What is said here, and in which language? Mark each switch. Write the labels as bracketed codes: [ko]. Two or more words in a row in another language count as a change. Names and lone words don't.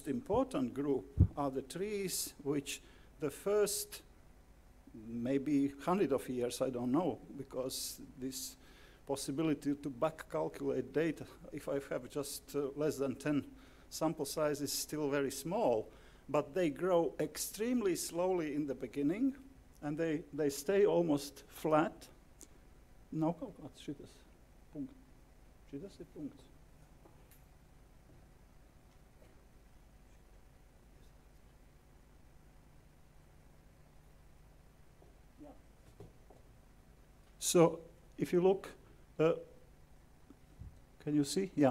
[en] important group are the trees which the first maybe 100 of years, I don't know, because this possibility to back calculate data, if I have just less than 10 sample size, is still very small, but they grow extremely slowly in the beginning, and they stay almost flat. [lv] Nav kaut kāds šitas punkts. Šitas ir punkts. [en] Yeah. So if you look, can you see? Yeah.